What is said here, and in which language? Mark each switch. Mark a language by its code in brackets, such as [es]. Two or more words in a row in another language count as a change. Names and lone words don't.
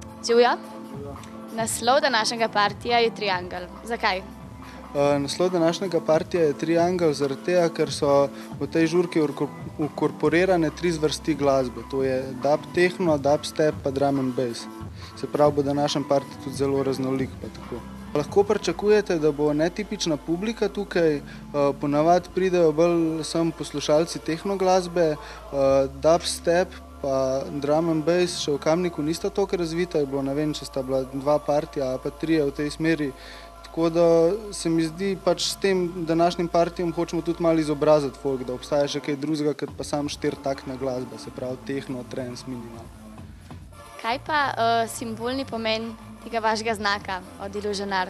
[sl] Živijo. Naslov današnjega partija je Triangel. Zakaj? Naslov današnjega partija je Triangel zaradi tega, ker so v tej žurki vkorporirane 3 zvrsti glasbe. To je [en] dub techno, [sl] dubstep pa [en] drum and bass. [sl] Se pravi, bo današnji partij tudi zelo raznolik pa tako. Lahko pričakujete, da bo netipična publika tukaj, ponavadi pridejo bolj sem poslušalci tehno glasbe, dubstep pa [en] drum and bass [sl] še v Kamniku nista toliko razvita, je bilo, ne vem, če sta bila 2 partija pa 3 v tej smeri. Tako da se mi zdi, pač s tem današnjim partijem hočemo tudi malo izobraziti folk, da obstaja še kaj drugega, kot pa sam 4-taktna glasba, se pravi tehno, trance, minimal. Kaj pa simbolni pomen tega vašega znaka od Illusion Art?